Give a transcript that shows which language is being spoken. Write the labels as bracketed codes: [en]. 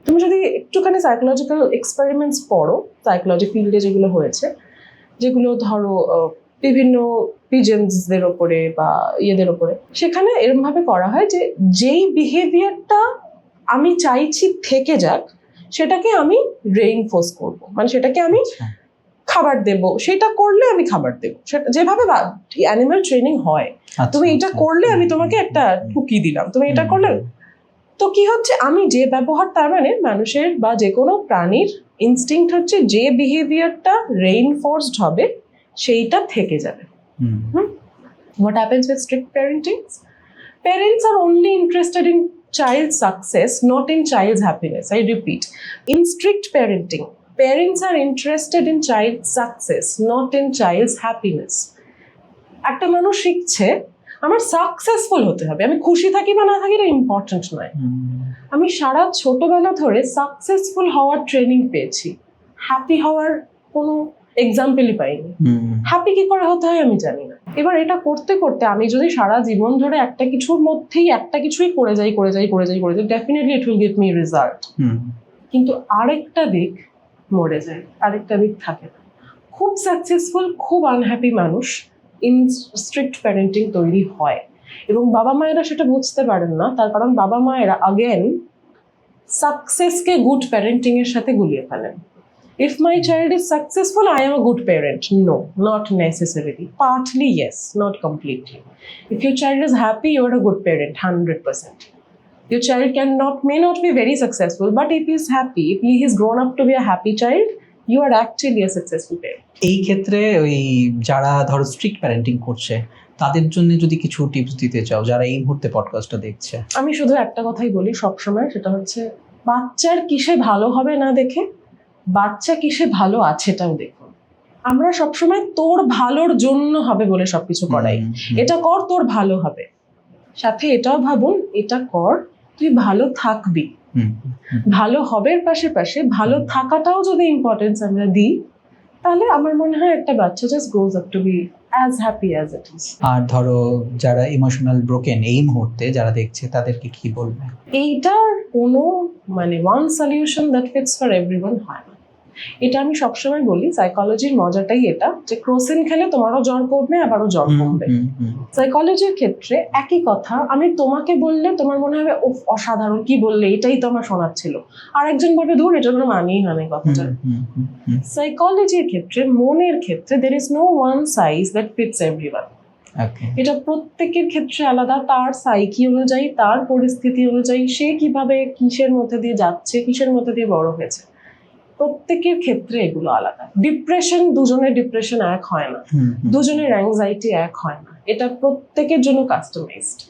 [bn] তুমি যদি একটুখানি সাইকোলজিক্যাল এক্সপেরিমেন্টস পড়ো, সাইকোলজি ফিল্ডে যেগুলো হয়েছে, যেগুলো ধরো বিভিন্ন পিজেন্সদের ওপরে বা ইয়েদের ওপরে, সেখানে এরকমভাবে করা হয় যে যেই বিহেভিয়ারটা আমি চাইছি থেকে যাক সেটাকে আমি রেইনফোর্স করব, মানে সেটাকে আমি খাবার দেব, সেটা করলে আমি খাবার দেবো, সেটা যেভাবে অ্যানিমাল ট্রেনিং হয়, তুমি এটা করলে আমি তোমাকে একটা ঠুকি দিলাম, তুমি এটা করলে। তো কি হচ্ছে, আমি যে ব্যবহার, তার মানে মানুষের বা যে কোনো প্রাণীর ইনস্টিংক্ট হচ্ছে যে বিহেভিয়ারটা রেইনফোর্সড হবে সেইটা থেকে যাবে। [en] What happens with strict parenting? Parents are only interested in child's success, not in child's happiness. I repeat, in strict parenting, parents are interested in child's success, not in child's happiness. [bn] একটা মানুষ শিখছে আমার successful হতে হবে, আমি খুশি থাকি বা না থাকি এটা ইম্পর্টেন্ট নয়। আমি সারা ছোটবেলা ধরে সাকসেসফুল হওয়ার ট্রেনিং পেয়েছি, হ্যাপি হওয়ার কোনো এক্সাম্পলই পাইনি। হ্যাপি কি করে হতে হয় আমি জানি না। এবার এটা করতে করতে আমি যদি সারা জীবন ধরে একটা কিছুর মধ্যেই একটা কিছুই করে যাই [en] definitely it will give me result, [bn] কিন্তু আরেকটা দিক মরে যায়, আরেকটা দিক থাকে না। খুব সাকসেসফুল খুব আনহ্যাপি মানুষ [en] in strict parenting [bn] তৈরি হয়, এবং বাবা মায়েরা সেটা বুঝতে পারেন না। তার কারণ বাবা মায়েরা আগেন সাকসেসকে গুড প্যারেন্টিং এর সাথে গুলিয়ে ফেলেন। [en] If my child is successful, I am a good parent. No, not necessarily. Partly yes, not completely. If your child is happy, you are a good parent, 100%. Your child may not be very successful, but if he is happy, if he is grown up to be a happy child, you are actually a successful parent. [bn] এই ক্ষেত্রে ওই যারা ধরো strict parenting করছে তাদের জন্য যদি কিছু টিপস দিতে চাও, যারা এই মুহূর্তে পডকাস্টটা দেখছে। আমি শুধু একটা কথাই বলি সবসময়, সেটা হচ্ছে বাচ্চার কিসে ভালো হবে না দেখে বাচ্চা কিসে ভালো আছে এটাও দেখুন। আমরা সবসময় তোর ভালোর জন্য হবে বলে সবকিছু করাই, এটা কর তোর ভালো হবে, সাথে এটাও ভাবুন এটা কর তুই ভালো থাকবি। ভালো হবের পাশে ভালো থাকাটাও যদি ইম্পর্টেন্স আমরা দিই, তাহলে আমার মনে হয় একটা বাচ্চা [en] Just grows up to be as happy as it is. [bn] আর ধরো যারা ইমোশনাল ব্রোকেন এই মুহূর্তে যারা দেখছে তাদেরকে কি বলবে? এইটার কোনো মানে [en] one solution that fits for everyone [bn] হয় না। এটা আমি সবসময় বলি, সাইকোলজির মজাটাই এটা যে ক্রোসিন খেলে তোমারও জ্বর কমবে আবারও জ্বর কমবে। সাইকোলজির ক্ষেত্রে একই কথা, আমি তোমাকে বললে তোমার মনে হবে অসাধারণ, কি বললে এটাই তো আমার শোনার ছিল, আর একজন বলবে ধুর এটা কোনো মানেই হয় না কথাটা। সাইকোলজির ক্ষেত্রে, মনের ক্ষেত্রে [en] there is no one size that fits everyone. [bn] এটা প্রত্যেকের ক্ষেত্রে আলাদা, তার সাইকি অনুযায়ী, তার পরিস্থিতি অনুযায়ী, সে কিভাবে কিসের মধ্যে দিয়ে যাচ্ছে, কিসের মধ্যে দিয়ে বড় হয়েছে, প্রত্যেকের ক্ষেত্রে এগুলো আলাদা। ডিপ্রেশন, দুজনের ডিপ্রেশন এক হয় না, দুজনের অ্যাংজাইটি এক হয় না, এটা প্রত্যেকের জন্য কাস্টমাইজড।